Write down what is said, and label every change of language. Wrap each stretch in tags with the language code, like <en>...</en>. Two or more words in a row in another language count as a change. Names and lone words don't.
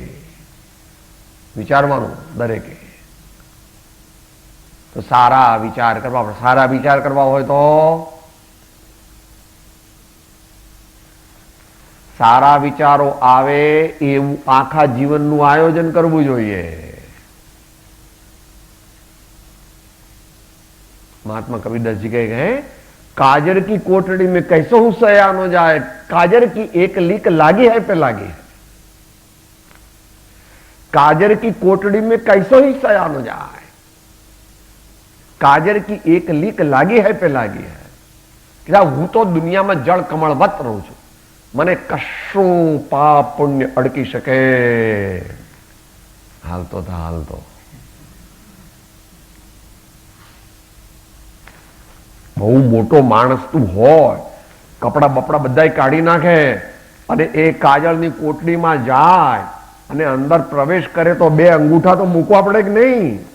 <gu>વિચારવાનું દરેકે તો સારા વિચાર કરવા પડે. સારા વિચાર કરવા હોય તો સારા વિચારો આવે એવું આખા જીવનનું આયોજન કરવું જોઈએ.</gu> <hi>महात्मा कबीरदास जी कहे गए, काजर की कोठड़ी में कैसो हूं सयानो जाए, काजर की एक लीक लागी है पे लागी है. काजर की कोठड़ी में कैसो ही सयानो जाए, काजर की एक लीक लागी है पे लागी है.</hi> <gu>હું તો દુનિયામાં જળ કમળવત રહું છું, મને કશું પાપ પુણ્ય અડકી શકે. હાલતો થા હાલતો. બહુ મોટો માણસ તું હોય, કપડા બપડા બધા કાઢી નાખે અને એ કાજળની કોટડીમાં જાય અને અંદર પ્રવેશ કરે તો 2 અંગૂઠા તો મૂકવા પડે કે નહીં?</gu>